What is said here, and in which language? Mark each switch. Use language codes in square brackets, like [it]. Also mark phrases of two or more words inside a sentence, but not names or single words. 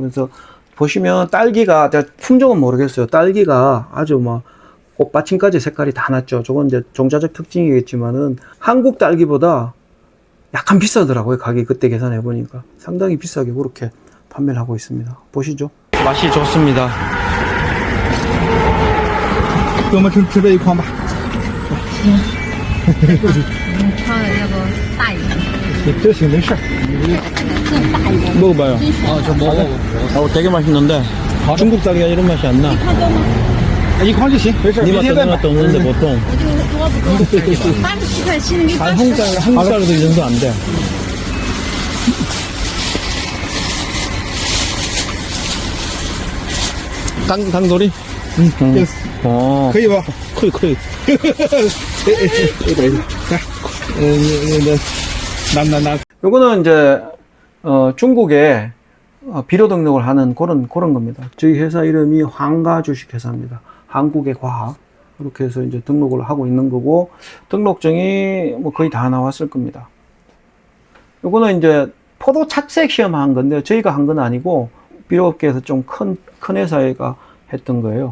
[ko] 그래서 보시면 딸기가, 제가 품종은 모르겠어요. 딸기가 아주 꽃받침까지 색깔이 다 났죠. 저건 이제 종자적 특징이겠지만은 한국 딸기보다 약간 비싸더라고요. 가격이 그때 계산해 보니까. 상당히 비싸게 그렇게 판매를 하고 있습니다. 보시죠. 맛이 좋습니다. [zh] 给我们吃这一筐吧。放的要不大一点，这行没事。更大一点。 [ko] 먹어봐요. 저 먹어. 되게 맛있는데 중국 딸기가 이런 맛이 안 나. [zh] 一筐就行，没事。 [ko] 이 [zh] 明天 [ko] 맛도 [zh] 再 [ko] 내 [zh] 买。 [ko] 맛도 없는데 보통 [zh] 我就多不多，80块钱你 [ko] 한국 딸기도 이 정도 안 돼. 당돌이? 응. 어. [zh] 可以吧？可以。拿。 [ko] 요거는 이제 중국에 비료 등록을 하는 그런 겁니다. 저희 회사 이름이 황가 주식회사입니다. 한국의 과학. 이렇게 해서 이제 등록을 하고 있는 거고 등록증이 거의 다 나왔을 겁니다. 요거는 이제 포도 착색 시험한 건데 저희가 한 건 아니고 비료업계에서 좀 큰 회사가 했던 거예요.